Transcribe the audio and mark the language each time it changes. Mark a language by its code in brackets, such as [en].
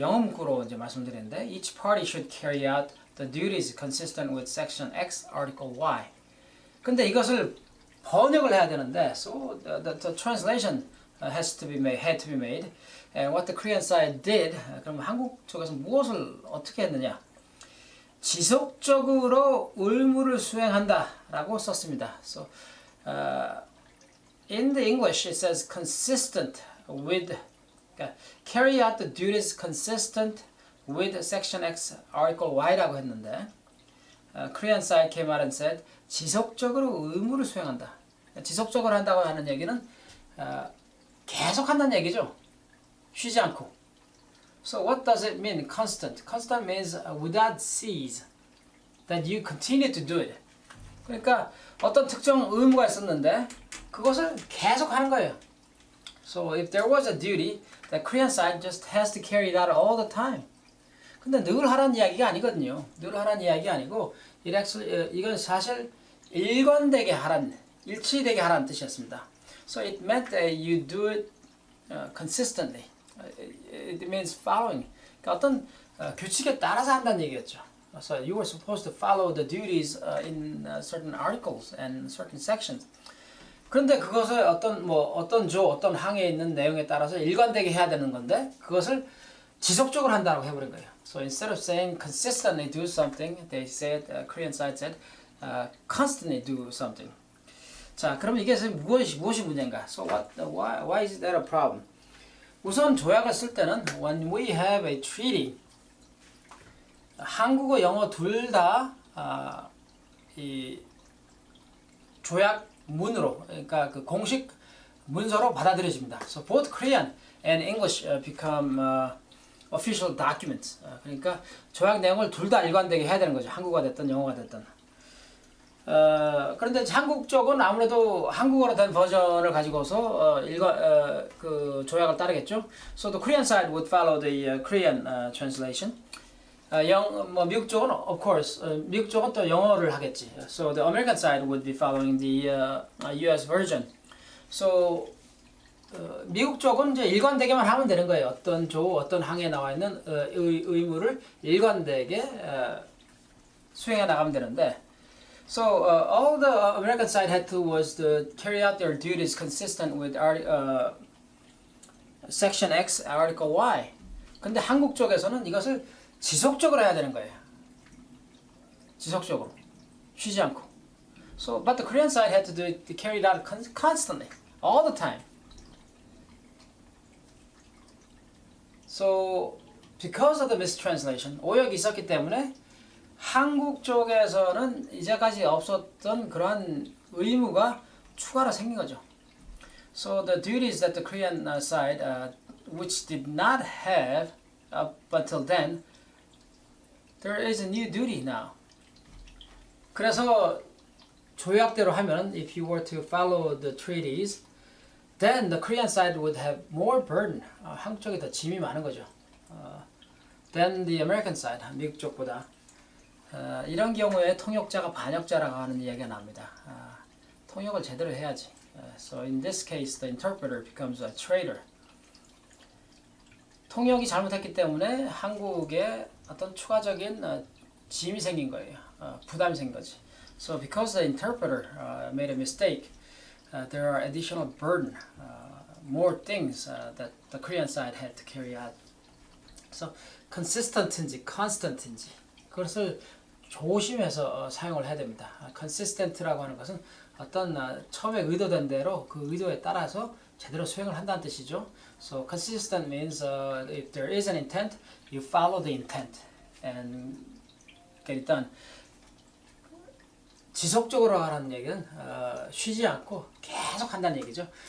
[ko] 영어 문구로 이제 말씀드리는데 [en] each party should carry out the duties consistent with section X article Y. [ko] 근데 이것을 번역을 해야 되는데, [en] so the translation had to be made. And what the Korean side did, [ko] 그럼 한국 쪽에서 무엇을 어떻게 했느냐? 지속적으로 의무를 수행한다라고 썼습니다. [en] So in the English it says consistent with, carry out the duties consistent with section X article Y라고 했는데, Korean side came out and said [ko] 지속적으로 의무를 수행한다. 지속적으로 한다고 하는 얘기는 계속 한다는 얘기죠. 쉬지 않고. [en] So what does it mean? Constant. Constant means without cease. That you continue to do it. [ko] 그러니까 어떤 특정 의무가 있었는데 그것을 계속 하는 거예요. [en] So if there was a duty, the Korean side just has to carry it out all the time. [ko] 근데 늘 하라는 이야기가 아니거든요. 늘 하라는 이야기 아니고 이건 사실 일관되게 하라는, 일치되게 하라는 뜻이었습니다. [en] So it meant that you do it consistently. It means following. [ko] 그러니까 어떤 규칙에 따라서 한다는 얘기였죠. [en] So you were supposed to follow the duties in certain articles and certain sections. [ko] 그런데 그것을 어떤 항에 있는 내용에 따라서 일관되게 해야 되는 건데 그것을 지속적으로 한다고 해버린 거예요. [en] So instead of saying consistently do something, they said, Korean side said, constantly do something. [ko] 자, 그러면 이게 무엇이 문제인가? [en] So why is that a problem? [ko] 우선 조약을 쓸 때는 [en] when we have a treaty, [ko] 한국어, 영어 둘 다 이 조약 문으로, 그러니까 그 공식 문서로 받아들여집니다. [en] So both Korean and English become official documents. [ko] 그러니까 조약 내용을 둘 다 일관되게 해야 되는 거죠. 한국어가 됐든 영어가 됐든. 그런데 한국 쪽은 아무래도 한국어로 된 버전을 가지고서 그 조약을 따르겠죠. [en] So the Korean side would follow the Korean translation. [ko] 미국 쪽은 [en] of course [ko] 미국 쪽은 또 영어를 하겠지. [en] So the American side would be following the U.S. version. [ko] So 미국 쪽은 이제 일관되게만 하면 되는 거예요. 어떤 항에 나와 있는 의무를 일관되게 수행해 나가면 되는데. [en] So all the American side had to was to carry out their duties consistent with Section X, Article Y. [ko] 근데 한국 쪽에서는 이것을 지속적으로 해야 되는 거예요. 지속적으로, 쉬지 않고. [en] So, but the Korean side had to do it, to carry it out constantly, all the time. So, because of the mistranslation, [ko] 오역이 있었기 때문에 한국 쪽에서는 이제까지 없었던 그러한 의무가 추가로 생긴 거죠. [en] So the duties that the Korean side, which did not have up until then, there is a new duty now. [ko] 그래서 조약대로 하면, [en] if you were to follow the treaties, then the Korean side would have more burden. [ko] 한국 쪽이 더 짐이 많은 거죠. [en] Than the American side, [ko] 미국 쪽보다. 이런 경우에 통역자가 반역자라고 하는 이야기가 납니다. 통역을 제대로 해야지. [en] So in this case, the interpreter becomes a traitor. [ko] 통역이 잘못했기 때문에 한국에 어떤 추가적인 짐이 생긴 거예요. 부담이 생긴 거지. [en] So because the interpreter made a mistake, there are additional burden, more things that the Korean side had to carry out. [ko] So consistent인지 constant인지 그것을 조심해서 사용을 해야 됩니다. consistent라고 하는 것은 어떤 처음에 의도된 대로 그 의도에 따라서 제대로 수행을 한다는 뜻이죠. [en] So consistent means if there is an intent, you follow the intent and get it done. [ko] 지속적으로 하라는 얘기는 쉬지 않고 계속 한다는 얘기죠.